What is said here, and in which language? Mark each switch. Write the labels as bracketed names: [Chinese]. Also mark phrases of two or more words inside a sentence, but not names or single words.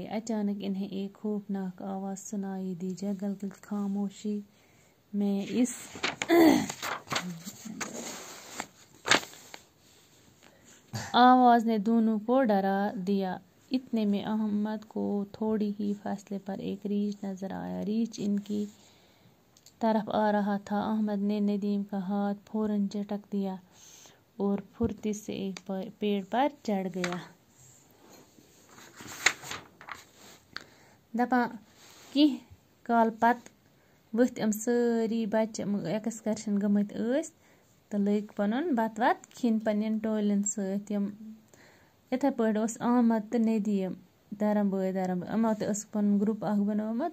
[Urdu] اچانک انہیں ایک خوفناک آواز سنائی دی. جنگل کی خاموشی میں اس آواز نے دونوں کو ڈرا دیا. اتنے میں احمد کو تھوڑی ہی فاصلے پر ایک ریچھ نظر آیا. ریچھ ان کی طرف آ رہا تھا. احمد نے ندیم کا ہاتھ فوراً جھٹک دیا اور پھرتی سے ایک پیڑ پر چڑھ گیا. [Kashmiri] دپان کینٛہہ کال پتہٕ ؤتھۍ یِم سٲری بچہِ ایکسکرشن گٔمٕتۍ ٲسۍ تہٕ لٔگۍ پنُن بتہٕ وتہٕ کھیٚنۍ پننٮ۪ن ٹولٮ۪ن سۭتۍ. یِم یِتھے پٲٹھۍ اوس احمد تہٕ ندیم دھرم بھٲے یِمو تہِ ٲسٕکھ پنُن گروپ اکھ بنومُت.